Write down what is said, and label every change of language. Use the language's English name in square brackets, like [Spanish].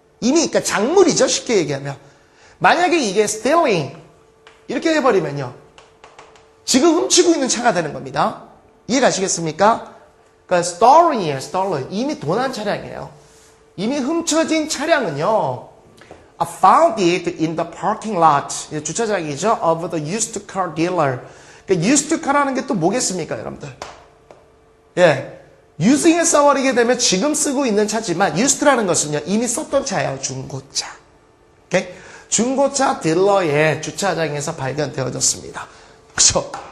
[Korean] 이미 그러니까 작물이죠. 쉽게 얘기하면. 만약에 이게 stealing 이렇게 해버리면요. 지금 훔치고 있는 차가 되는 겁니다. 이해 가시겠습니까? 그러니까 stolen이에요. stolen. 이미 도난 차량이에요. 이미 훔쳐진 차량은요. [English] I found it in the parking lot. [Korean] 주차장이죠. [English] Of the used car dealer. [Korean] 그러니까 used car라는 게 또 뭐겠습니까, 여러분들? 예. using에 써버리게 되면 지금 쓰고 있는 차지만 used라는 것은요. 이미 썼던 차예요. 중고차. 오케이? 중고차 딜러의 주차장에서 발견되어졌습니다. 그죠?